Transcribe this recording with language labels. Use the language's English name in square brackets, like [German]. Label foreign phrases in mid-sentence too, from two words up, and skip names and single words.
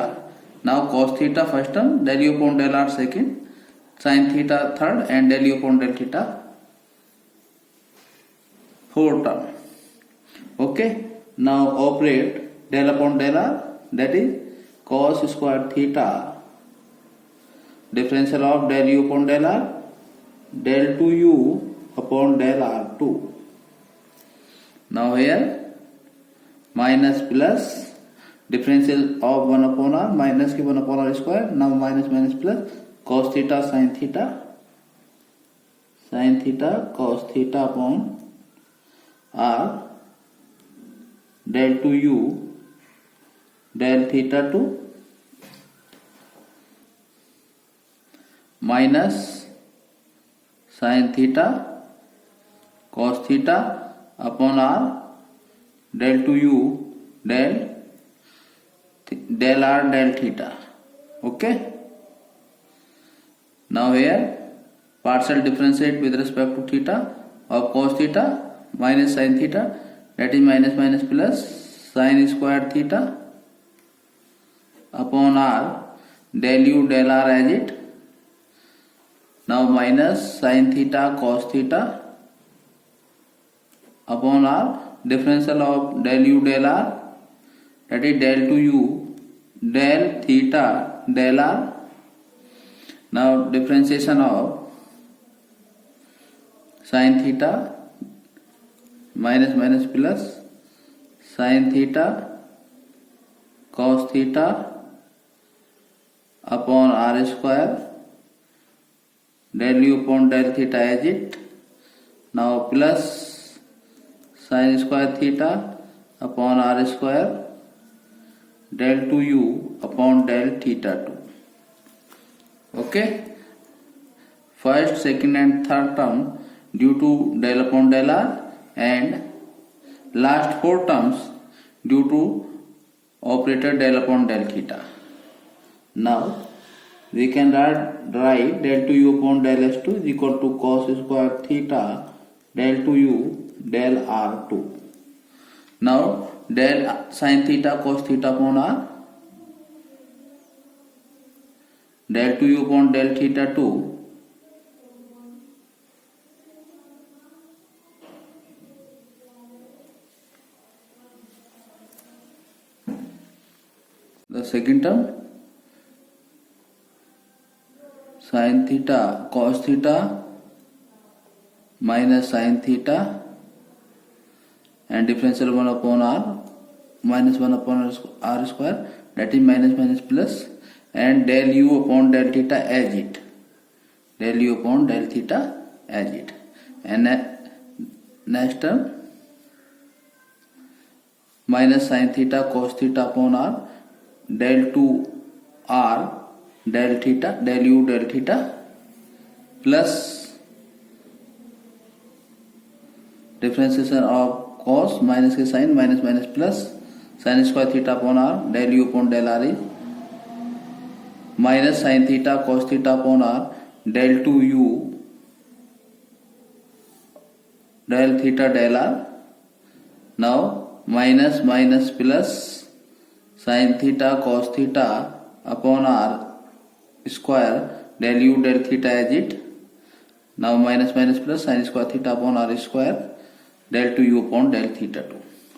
[English] Now cos theta first term, del u upon del r second, sin theta third, and del u upon del theta 4 term. Okay, now operate del upon del r, that is cos square theta differential of del u upon del r del 2u upon del r2. Now here minus plus differential of 1 upon r minus 1 upon r square. Now minus minus plus cos theta sin theta cos theta upon r del 2u del theta 2 minus sin theta cos theta upon r del 2u del r del theta. Okay, now here partial differentiate with respect to theta of cos theta minus sin theta, that is minus minus plus sin square theta upon r del u del r as it. Now minus sin theta cos theta upon r differential of del u del r, that is del 2u del theta del r. Now differentiation of sin theta minus minus plus sin theta cos theta upon r square del u upon del theta as it. Now plus sin square theta upon r square del 2u upon del theta 2. Okay, first, second and third term due to del upon del r, and last 4 terms due to operator del upon del theta. Now we can write del 2u upon del s2 is equal to cos square theta del 2u del r2. Now del sin theta cos theta upon r del 2u upon del theta 2 . the second term sin theta cos theta minus sin theta and differential 1 upon r minus 1 upon r square, that is minus minus plus, and del u upon del theta as it, del u upon del theta as it. And next term minus sin theta cos theta upon r del 2 r del theta del u del theta plus differentiation of cos minus के sin minus minus plus sin square theta upon r del u upon del r is minus sin theta cos theta upon r del 2 u del theta del r. Now minus minus plus sin theta cos theta upon r square del u del theta as it. Now minus minus plus sin square theta upon r square del 2 u upon del theta 2.